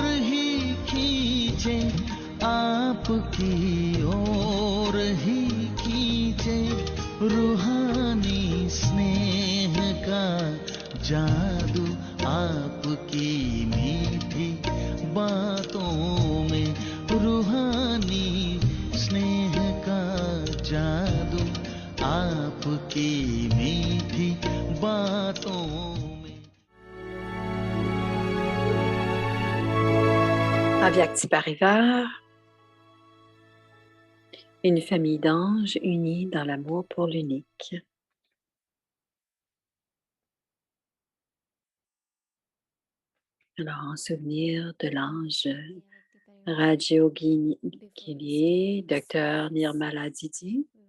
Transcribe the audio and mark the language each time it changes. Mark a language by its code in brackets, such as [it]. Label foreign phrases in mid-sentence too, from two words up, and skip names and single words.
[hi] ही खींचे आपकी ओर ही खींचे रूहानी स्नेह का जादू आपकी मीठी बातों में रूहानी स्नेह का जादू आपकी मीठी बातों में। [fr] Avyakti Parivar, une famille d'anges unis dans l'amour pour l'unique. Alors, en souvenir de l'ange Rajyogini, Dr Nirmala Didi.